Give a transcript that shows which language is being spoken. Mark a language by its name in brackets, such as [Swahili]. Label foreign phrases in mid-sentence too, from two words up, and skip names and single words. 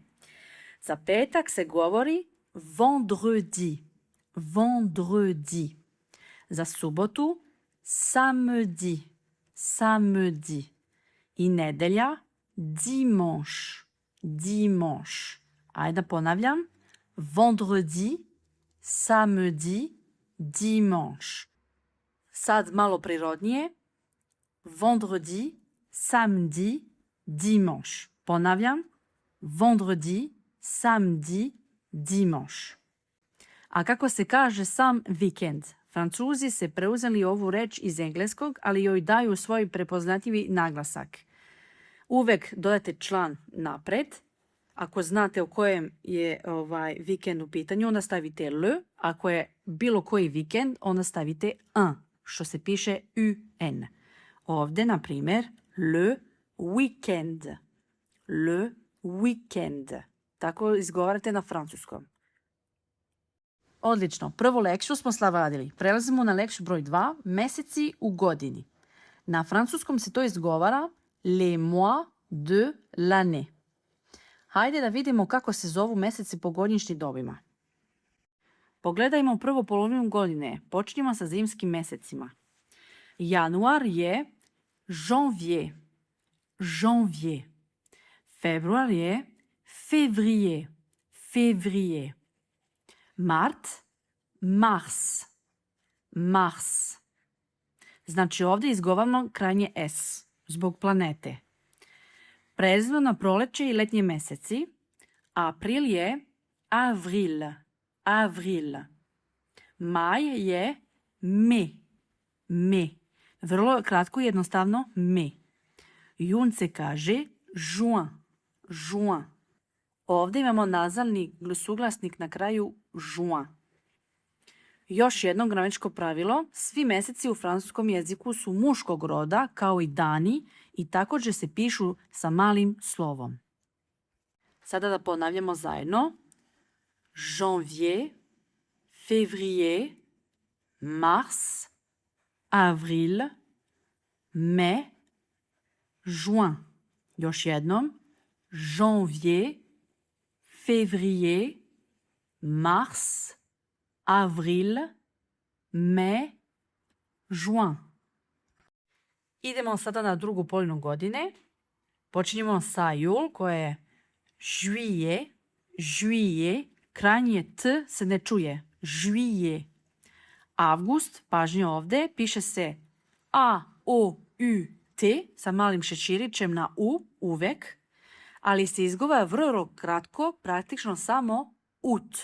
[Serbian] Za petak se govori vendredi. Vendredi. Za subotu samedi. Samedi. I nedelja dimanche. Dimanche. Ajde da ponavljam. [French] Vendredi, samedi, dimanche. [Serbian] Sad malo prirodnije. [French] Vendredi, samedi, dimanche. [Serbian] Ponavljam. [French] Vendredi, samedi, dimanche. [Serbian] A kako se kaže sam vikend? Francuzi se preuzeli ovu reč iz engleskog, ali joj daju svoj prepoznatljivi naglasak. Uvek dodate član napred. Ako znate o kojem je vikend u pitanju, onda stavite le. Ako je bilo koji vikend, onda stavite un, što se piše un. Ovdje, na primjer, [French] le weekend. Le weekend. [Serbian] Tako izgovarate na francuskom. Odlično. Prvu lekciju smo savladili. Prelazimo na lekciju broj 2, meseci u godini. Na francuskom se to izgovara [French] les mois de l'année. [Serbian] Hajde da vidimo kako se zovu meseci po godišnjim dobima. Pogledajmo prvu polovinu godine. Počnimo sa zimskim mesecima. Januar je janvier. Janvier. Februar je février. Février. Mart, mars. Mars. Znači ovdje izgovaramo krajnje S, zbog planete. Prelazimo na proleće i letnje meseci. April je avril. Avril. Maj je mai. Mai. Vrlo kratko i jednostavno mai. Jun se kaže juin. Juin. Ovdje imamo nazalni suglasnik na kraju juin. Još jedno gramatičko pravilo. Svi meseci u francuskom jeziku su muškog roda, kao i dani, i također se pišu sa malim slovom. Sada da ponavljamo zajedno. [French] Janvier, février, mars, avril, mai, juin. [Serbian] Još jednom. [French] Janvier, février, mars, avril, mai, juin. [Serbian] Idemo sada na drugu polovinu godine. Počinjemo sa jul koje je juillet, juillet, krajnje t se ne čuje. Juillet. Avgust, pažnje ovdje, piše se A-O-U-T sa malim šeširićem na U, uvek, ali se izgovara vrlo kratko, praktično samo ut.